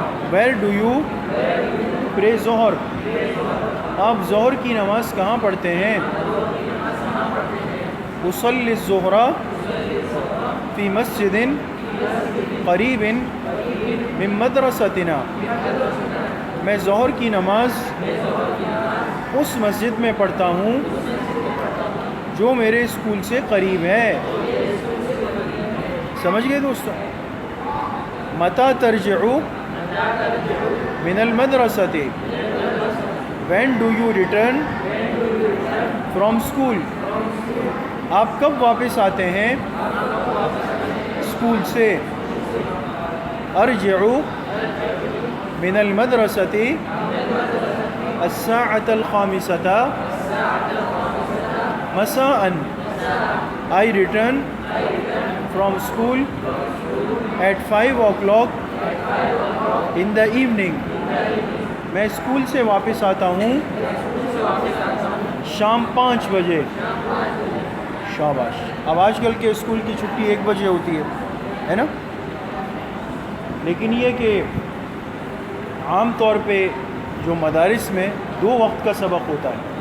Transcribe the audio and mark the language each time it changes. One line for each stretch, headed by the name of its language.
English: Where do you pray Zuhr.
Urdu: آپ ظہر کی نماز کہاں پڑھتے ہیں؟
Arabic: اصلی الظہر فی مسجد قریب من مدرستنا.
Urdu: میں ظہر کی نماز اس مسجد میں پڑھتا ہوں جو میرے اسکول سے قریب ہے. سمجھ گئے دوستو؟
Arabic: متى ترجع من المدرسة.
English: when do you return from school.
Urdu: آپ کب واپس آتے ہیں اسکول سے؟
Arabic: ارجع من المدرسة الساعة 5:00 مساء.
English: I return from school at 5 o'clock in the evening.
Urdu: میں اسکول سے واپس آتا ہوں شام 5 بجے. شاباش. اب آج کل کے اسکول کی چھٹی 1 بجے ہوتی ہے نا؟ لیکن یہ کہ عام طور پہ جو مدارس میں 2 وقت کا سبق ہوتا ہے.